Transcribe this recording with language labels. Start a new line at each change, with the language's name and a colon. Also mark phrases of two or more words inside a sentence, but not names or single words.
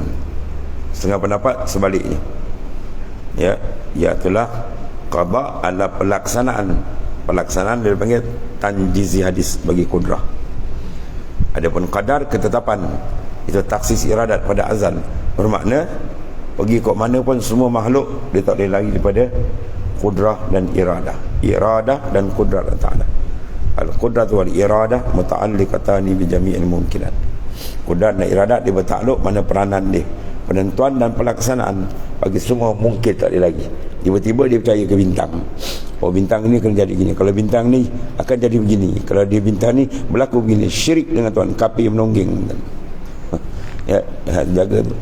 Malay: Setengah pendapat sebaliknya, ya, iaitulah qada adalah pelaksanaan dia panggil tanjizi hadis bagi kudrah. Adapun qadar ketetapan, itu taksis iradat pada azal, bermakna pergi kok mana pun semua makhluk dia tak boleh lari daripada kudrah dan iradah dan kudrat Allah Ta'ala.
Arabic: القدرة والإرادة متعلقتان بجميع الممكنات.
Malay: Kudrat dan iradat dia bertakluk mana peranan dia, penentuan dan pelaksanaan bagi semua mungkin tak ada lagi. Tiba-tiba dia percaya ke bintang. Oh, bintang ni akan jadi gini, kalau bintang ni akan jadi begini, kalau dia bintang ni berlaku begini. Syirik dengan Tuhan, kafir menonggeng. Ya, jaga tu.